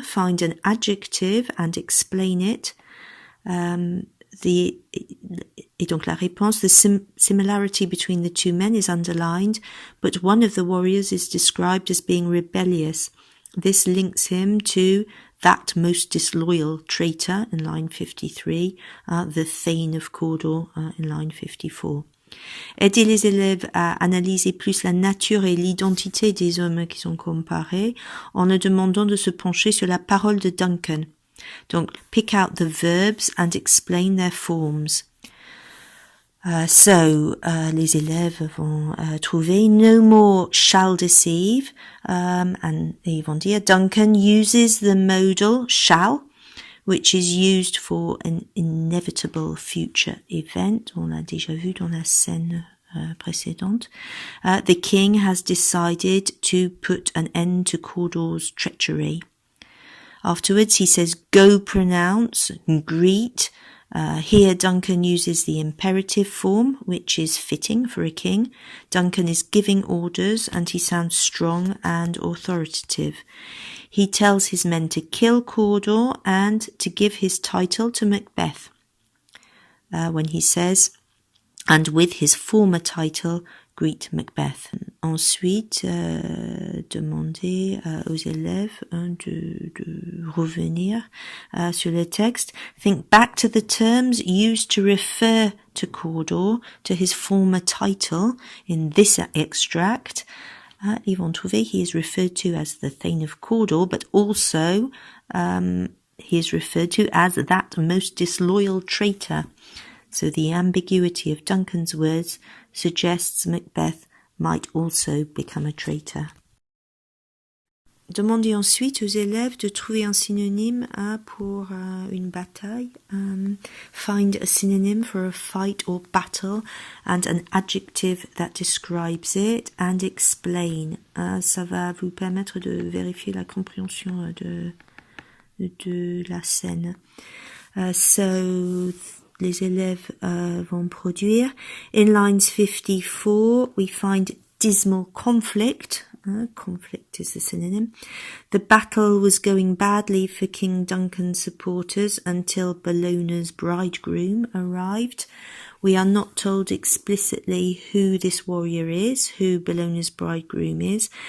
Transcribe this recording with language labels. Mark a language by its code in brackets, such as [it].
[en] Find an adjective and explain it. [fr] Et donc la réponse, [en] the similarity between the two men is underlined, but one of the warriors is described as being rebellious. This links him to that most disloyal traitor in line 53, the Thane of Cawdor in line 54. [fr] Aider les élèves à analyser plus la nature et l'identité des hommes qui sont comparés en leur demandant de se pencher sur la parole de Duncan. [en] Donc, pick out the verbs and explain their forms. [fr] Les élèves vont trouver [en] no more shall deceive, and [fr] ils vont dire [en] Duncan uses the modal shall, which is used for an inevitable future event. [fr] On l'a déjà vu dans la scène précédente. [en] The king has decided to put an end to Cawdor's treachery. Afterwards, he says, go pronounce, greet. Here, Duncan uses the imperative form, which is fitting for a king. Duncan is giving orders, and he sounds strong and authoritative. He tells his men to kill Cawdor and to give his title to Macbeth. When he says, and with his former title, greet Macbeth. [fr] Ensuite, demander aux élèves de revenir sur le texte. [en] Think back to the terms used to refer to Cawdor, to his former title in this extract. [fr] Ils vont trouver [en] he is referred to as the Thane of Cawdor, but also he is referred to as that most disloyal traitor. So the ambiguity of Duncan's words suggests Macbeth might also become a traitor. [fr] Demandez ensuite aux élèves de trouver un synonyme pour une bataille. [en] Find a synonym for a fight or battle and an adjective that describes it and explain. [fr] Ça va vous permettre de vérifier la compréhension de la scène. Les élèves vont produire. [en] In lines 54, we find dismal conflict. Conflict is the synonym. The battle was going badly for King Duncan's supporters until Bellona's bridegroom arrived. We are not told explicitly who this warrior is, who Bellona's bridegroom is.